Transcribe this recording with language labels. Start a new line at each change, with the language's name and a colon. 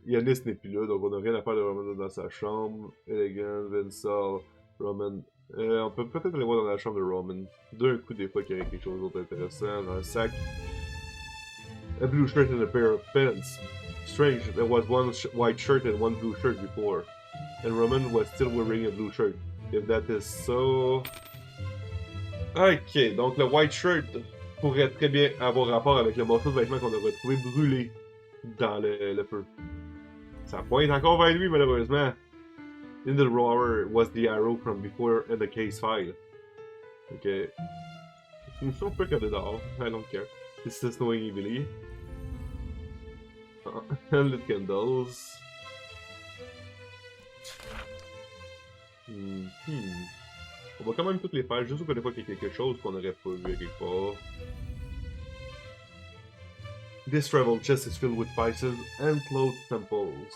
French: Yanis n'est plus là, donc on n'a rien à faire de Roman dans sa chambre. Elegant, Vincent, Roman. On peut peut-être aller voir dans la chambre de Roman. D'un coup, des fois, qu'il y aurait quelque chose d'autre intéressant dans le sac.
English: A blue shirt and a pair of pants. Strange, there was one white shirt and one blue shirt before. And Roman was still wearing a blue shirt. If that is so...
French: Ok, donc le white shirt pourrait très bien avoir rapport avec le morceau de vêtement qu'on a retrouvé brûlé dans le feu. Ça pointe encore vers lui, malheureusement.
English: In the drawer was the arrow from before in the case file. Ok.
French: On peut regarder dehors.
English: I don't care. This is snowing heavily. Lit candles.
French: On va quand même toutes les faire, juste au cas des fois qu'il y a quelque chose qu'on n'aurait pas vu à quelque part.
English: This travel chest is filled with spices and clothes samples.